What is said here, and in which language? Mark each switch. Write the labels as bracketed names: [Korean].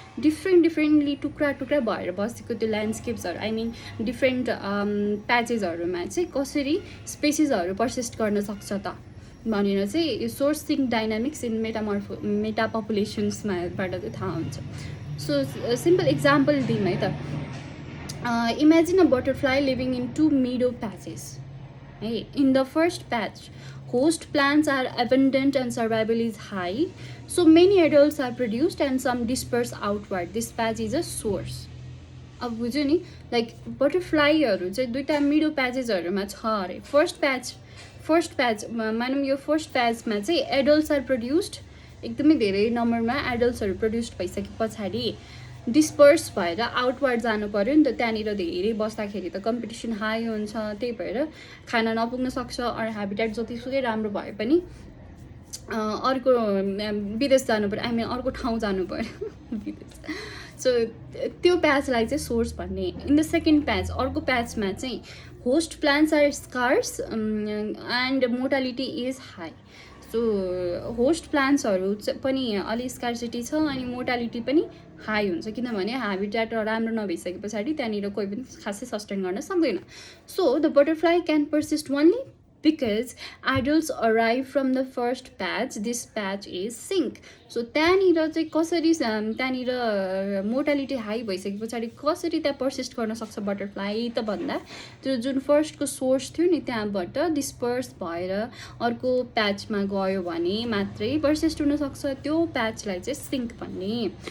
[Nepali] Differently टुक्रा टुक्रा भएर बसेको त्यो ल्यान्डस्केप्सहरू आई मिन डिफ्रेन्ट प्याचेसहरूमा चाहिँ कसरी स्पेसिसहरू पर्सिस्ट गर्न सक्छ त भनेर चाहिँ यो सोर्स सिङ्क डाइनामिक्स इन मेटा पपुलेसन्समाबाट चाहिँ थाहा हुन्छ. [English] So simple example दिउँ है त. Imagine a butterfly living in 2 meadow patches है. In the first patch host plants are abundant and survival is high, so many adults are produced and some disperse outward. This patch is a source. [Nepali] अब बुझ्यो नि, like बटरफ्लाईहरू चाहिँ दुईवटा मिडो प्याचेसहरूमा छ अरे. First प्याच मानौँ यो फर्स्ट प्याचमा चाहिँ एडल्ट्स आर प्रड्युस्ड, एकदमै धेरै नम्बरमा एडल्ट्सहरू प्रड्युस्ड भइसके पछाडि डिस्पर्स भएर आउटवर्ड जानु पऱ्यो नि त. त्यहाँनिर धेरै बस्दाखेरि त कम्पिटिसन हाई हुन्छ, त्यही भएर खाना नपुग्न सक्छ. अरू ह्याबिटेट जतिसुकै राम्रो भए पनि अर्को विदेश जानु पऱ्यो, आई मिन अर्को ठाउँ जानु पऱ्यो विदेश. सो त्यो प्याचलाई चाहिँ सोर्स भन्ने. [English] In the second patch अर्को प्याचमा चाहिँ host plants are scarce and mortality is high. [Nepali] So host प्लान्ट्सहरू पनि अलि स्कार्सिटी छ अनि मोर्टालिटी पनि हाई हुन्छ किनभने ह्याबिटेट राम्रो नभइसके पछाडि त्यहाँनिर कोही पनि खासै सस्टेन गर्न सक्दैन. [English] So the butterfly can persist only because adults arrive from the first patch. This patch is sink. [Nepali] So त्यहाँनिर चाहिँ कसरी त्यहाँनिर मोर्टालिटी हाई भइसके पछाडि कसरी त्यहाँ पर्सिस्ट गर्न सक्छ बटरफ्लाई त भन्दा त्यो जुन फर्स्टको सोर्स थियो नि त्यहाँबाट डिस्पर्स भएर अर्को प्याचमा गयो भने मात्रै पर्सिस्ट हुनसक्छ, त्यो प्याचलाई चाहिँ सिङ्क भन्ने.